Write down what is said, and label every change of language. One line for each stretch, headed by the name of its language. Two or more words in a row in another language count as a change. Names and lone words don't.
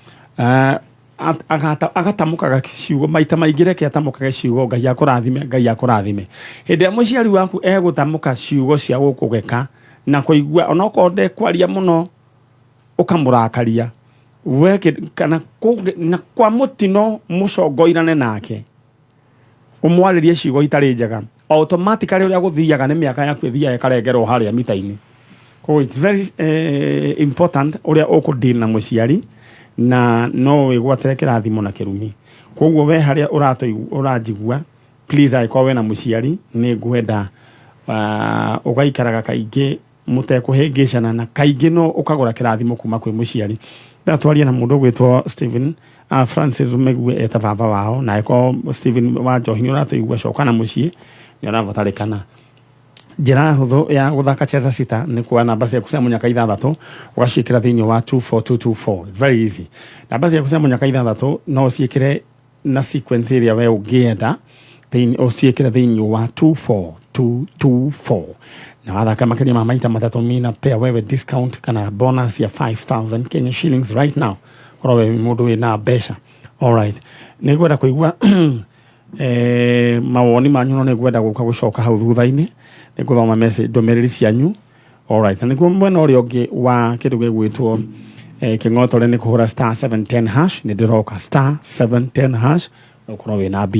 Kikuyu: agatamukaga ciugo maita maingĩ reke atamukaga ciugo Ngai akũrathime hĩndĩ ya mũciari waku egũtamuka ciugo cia gũkũgeka na kũigua onokorwo ndekwaria mũno ũkamũrakaria kana na kwa mũtino mũcongoirane nake ũmwarĩrie ciugo itarĩ njega automatically ũrĩa gũthiaga nĩ mĩaka yaku ĩthiaga ĩkarengerwo harĩa mita-inĩ.
English: So it's very important
Kikuyu: ũrĩa ũkũdeal na mũciari na no wĩgwatĩre kĩrathimo na kĩrumi. Koguo we harĩa ũranjigua please angĩkorwo we na mũciari nĩ ngwenda ũgaikaraga kaingĩ mũtekũhĩngĩcana na kaingĩ no ũkagũra kĩrathimo kuma kwĩ mũciari. Ndatwaria na mũndũ gwĩtwo Stephen Francis Megue eta baba wao na eko Stephen wa Njohi ũratũigua coka na mũciĩ nĩ ũrabatarĩkana. Njĩra hũthũ ya gũthaka cheza sita nĩ kuoya namba ciaku cia mũnyaka 6 ũgaciĩkĩra thĩinĩ wa 24224.
English: Very easy.
Kikuyu: Namba ciaku cia mũnyaka 6 no ciĩkĩre na sequence ĩrĩa we ũngĩenda ũciĩkĩre thĩinĩ wa 24224 na wathaka makĩria ma maita matatũ mina
Swahili: pea wewe
Kikuyu: discount kana bonus ya 5,000
English: Kenya shillings right now
Kikuyu: orowe mũndũ wĩna mbeca. Alright, nĩ ngwenda kũigua mawoni manyu no nĩ ngwenda gũka gũcoka hau thutha-inĩ nĩ ngũthoma message ndũmĩrĩri cianyu. Alright, na nĩguo mwena ũrĩa ũngĩ wa kĩndũ gĩgwĩtwo kĩng'otore nĩ kũhũra *710# nĩ ndĩroka *710# ũkorwo wĩna mbia.